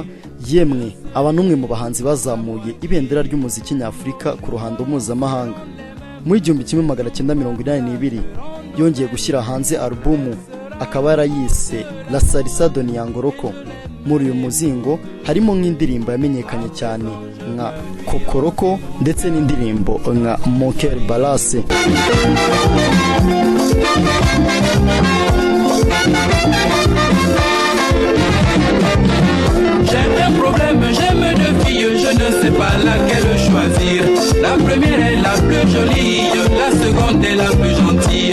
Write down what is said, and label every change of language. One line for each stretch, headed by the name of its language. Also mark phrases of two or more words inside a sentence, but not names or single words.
Kinyarwanda: Yemwe aba n'umwe mu bahanzi bazamuye ibendera ry'umuziki nyafurika ku ruhando mpuzamahanga. Mu 1982 yongeye gushyira hanze alubumu, akaba yarayise La Salsa de Niangoroko. Muri uyu muzingo harimo nk'indirimbo yamenyekanye cyane nka Kokoroko ndetse n'indirimbo nka Mon Cœur Balance.
French: J'ai un problème, j'aime deux filles, je ne sais pas laquelle choisir. La première est la plus jolie, la seconde est la plus gentille.